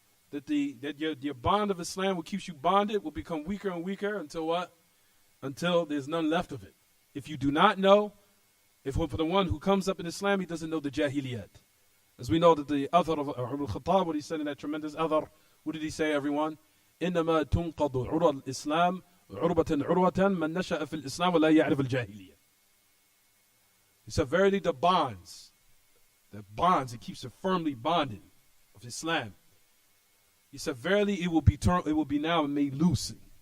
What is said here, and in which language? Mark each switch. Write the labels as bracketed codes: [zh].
[en] That your bond of Islam, what keeps you bonded, will become weaker and weaker until what? Until there's none left of it. If you do not know, for the one who comes up in Islam, he doesn't know the jahiliyat. As we know that the Athar of Umar al-Khattab, what he said in that tremendous Athar, what did he say, everyone? [ar] إنما تنقض عرى الإسلام عربة عروة من نشأ في الإسلام ولا يعرف الجاهلية. [en] He said, verily the bonds, it keeps it firmly bonded of Islam. He said, verily it will be now made loose.